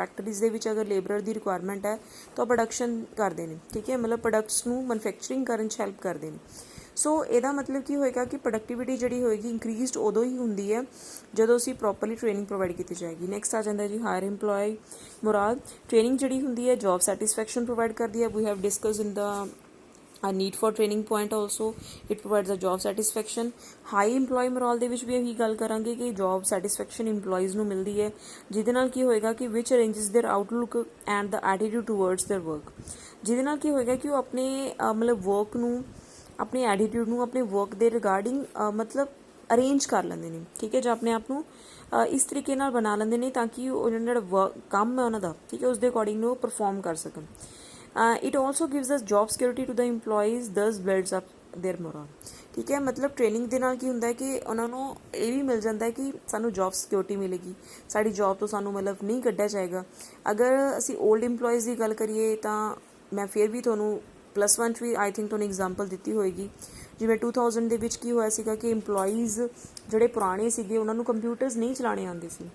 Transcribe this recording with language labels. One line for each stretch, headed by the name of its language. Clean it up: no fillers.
Punjabi: Factories ਦੇ ਵਿੱਚ ਅਗਰ ਲੇਬਰਰ ਦੀ ਰਿਕੁਆਇਰਮੈਂਟ ਹੈ ਤਾਂ ਪ੍ਰੋਡਕਸ਼ਨ ਕਰਦੇ ਨੇ। ਠੀਕ ਹੈ, ਮਤਲਬ ਪ੍ਰੋਡਕਟਸ ਨੂੰ ਮੈਨੂਫੈਕਚਰਿੰਗ ਕਰਨ 'ਚ ਹੈਲਪ ਕਰਦੇ ਨੇ। ਸੋ ਇਹਦਾ ਮਤਲਬ ਕੀ ਹੋਏਗਾ ਕਿ ਪ੍ਰੋਡਕਟਿਵਿਟੀ ਜਿਹੜੀ ਹੋਏਗੀ ਇੰਕਰੀਜ਼ਡ ਉਦੋਂ ਹੀ ਹੁੰਦੀ ਹੈ ਜਦੋਂ ਅਸੀਂ ਪ੍ਰੋਪਰਲੀ ਟ੍ਰੇਨਿੰਗ ਪ੍ਰੋਵਾਈਡ ਕੀਤੀ ਜਾਏਗੀ। ਨੈਕਸਟ ਆ ਜਾਂਦਾ ਜੀ ਹਾਇਰ ਇੰਪਲੋਈ ਮੋਰਾਲ। ਟ੍ਰੇਨਿੰਗ ਜਿਹੜੀ ਹੁੰਦੀ ਹੈ ਜੋਬ ਸੈਟਿਸਫੈਕਸ਼ਨ ਪ੍ਰੋਵਾਈਡ ਕਰਦੀ ਹੈ।
English: We have discuss in the a need for training point also, it provides a job satisfaction।
Punjabi: High employee moral ਦੇ ਵਿੱਚ ਵੀ ਇਹੀ ਗੱਲ ਕਰਾਂਗੇ ਕਿ ਜੋਬ ਸੈਟਿਸਫੈਕਸ਼ਨ ਇੰਪਲੋਈਜ਼ ਨੂੰ ਮਿਲਦੀ ਹੈ ਜਿਹਦੇ ਨਾਲ ਕੀ ਹੋਏਗਾ ਕਿ
English: Which arranges their outlook and the attitude towards their work.
Punjabi: ਜਿਹਦੇ ਨਾਲ ਕੀ ਹੋਏਗਾ ਕਿ ਉਹ ਆਪਣੇ ਮਤਲਬ ਵਰਕ ਨੂੰ, ਆਪਣੇ ਐਟੀਟਿਊਡ ਨੂੰ ਆਪਣੇ ਵਰਕ ਦੇ ਰਿਗਾਰਡਿੰਗ ਮਤਲਬ ਅਰੇਂਜ ਕਰ ਲੈਂਦੇ ਨੇ। ਠੀਕ ਹੈ, ਜਾਂ ਆਪਣੇ ਆਪ ਨੂੰ ਇਸ ਤਰੀਕੇ ਨਾਲ ਬਣਾ ਲੈਂਦੇ ਨੇ ਤਾਂ ਕਿ ਉਹ ਜਿਹੜਾ ਕੰਮ ਹੈ ਉਹਨਾਂ ਦਾ, ਠੀਕ ਹੈ, ਉਸ ਦੇ ਅਕੋਰਡਿੰਗ ਉਹ ਪਰਫੋਰਮ ਕਰ ਸਕਣ।
English: it also gives us job security to the employees, thus builds up their morale।
Punjabi: ਠੀਕ ਹੈ, ਮਤਲਬ ਟ੍ਰੇਨਿੰਗ ਦੇ ਨਾਲ ਕੀ ਹੁੰਦਾ ਹੈ ਕਿ ਉਹਨਾਂ ਨੂੰ ਇਹ ਵੀ ਮਿਲ ਜਾਂਦਾ ਹੈ ਕਿ ਸਾਨੂੰ ਜੋਬ ਸਿਕਿਉਰਿਟੀ ਮਿਲੇਗੀ, ਸਾਡੀ ਜੋਬ ਤੋਂ ਸਾਨੂੰ ਮਤਲਬ ਨਹੀਂ ਕੱਢਿਆ ਜਾਏਗਾ। ਅਗਰ ਅਸੀਂ ਓਲਡ ਇੰਪਲੋਈਜ਼ ਦੀ ਗੱਲ ਕਰੀਏ ਤਾਂ ਮੈਂ ਫਿਰ ਵੀ ਤੁਹਾਨੂੰ +1 'ਚ ਵੀ
English: I think
Punjabi: ਤੁਹਾਨੂੰ ਐਗਜ਼ਾਮਪਲ ਦਿੱਤੀ ਹੋਏਗੀ। ਜਿਵੇਂ 2000 ਦੇ ਵਿੱਚ ਕੀ ਹੋਇਆ ਸੀਗਾ ਕਿ ਇੰਪਲੋਈਜ਼ ਜਿਹੜੇ ਪੁਰਾਣੇ ਸੀਗੇ ਉਹਨਾਂ ਨੂੰ ਕੰਪਿਊਟਰਸ ਨਹੀਂ ਚਲਾਉਣੇ ਆਉਂਦੇ ਸੀ।